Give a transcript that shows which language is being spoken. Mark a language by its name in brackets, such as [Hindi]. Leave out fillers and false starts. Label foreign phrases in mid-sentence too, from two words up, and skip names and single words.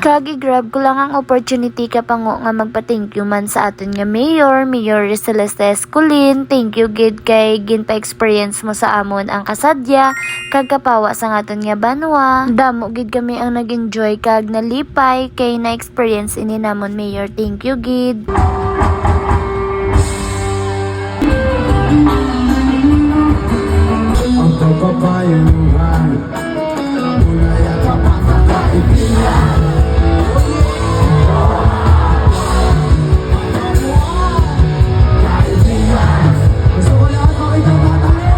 [Hiligaynon] Kag i-grab ko lang ang opportunity Kapango nga magpa-thank you man sa aton nga Mayor Celeste Esculin. [English] Thank you [Hiligaynon] gid kay ginpa-experience mo sa amon ang kasadya kag kapawa sa aton nga Banwa. Damo gid kami ang nag-enjoy kag nalipay kay na-experience ini namon Mayor. [English] Thank you [Hiligaynon] gid. [Filipino] Ang pagpapayuhan, tunay at tapat na kaibigan. Gusto ko lahat makita tayo.